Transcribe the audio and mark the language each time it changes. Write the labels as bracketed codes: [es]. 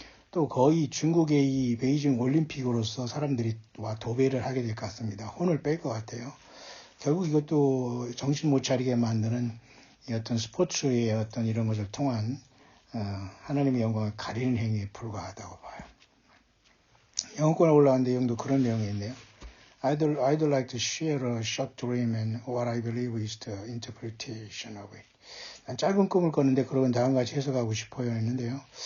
[ko] 또 거의 중국의 이 베이징 올림픽으로서 사람들이 도배를 하게 될 것 같습니다. 혼을 뺄 것 같아요. 결국 이것도 정신 못 차리게 만드는 어떤 스포츠의 어떤 이런 것을 통한 하나님의 영광을 가리는 행위에 불과하다고 봐요. 영어권에 올라온 내용도 그런 내용이 있네요. [en] I'd like to share a short dream and what I believe is the interpretation of it. [ko] 난 짧은 꿈을 꿨는데 그러면 다음같이 해석하고 싶어요 했는데요.